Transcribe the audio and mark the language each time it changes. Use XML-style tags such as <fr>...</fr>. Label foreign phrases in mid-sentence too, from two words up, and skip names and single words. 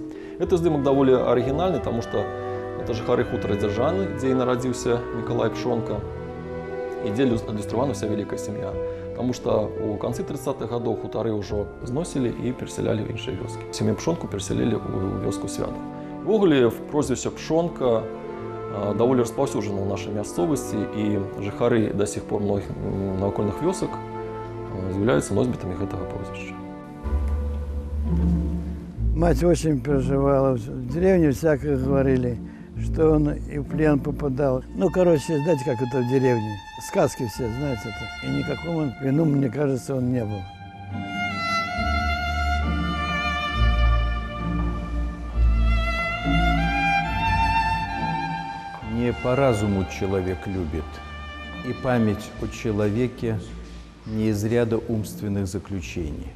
<be>Гэты здымак даволі арыгінальны, таму што это жыхары хутара Дзяржаны, дзе і нарадзіўся Мікалай Пшонка, і дзе адлюстравана вся вялікая сям'я. Таму што ў канцы 30-х гадоў хутары ўжо зносілі і перасялялі ў іншыя вёскі. Сям'ю Пшонку перасялілі ў вёску Свята. Увогуле, прозвішча Пшонка даволі распаўсюджана ў нашай мясцовасці, і жыхары да сих пор многіх навакольных вёсак з'яўляюцца носьбітамі гэтага прозвішча.</be> <ru>Мать очень переживала. В деревне всякое говорили, что он и в плен попадал. Ну, короче, знаете, как это в деревне. Сказки все, знаете это. И никакому он плену, мне кажется, он не был. Не по разуму человек любит, и память о человеке не из ряда умственных заключений.</ru>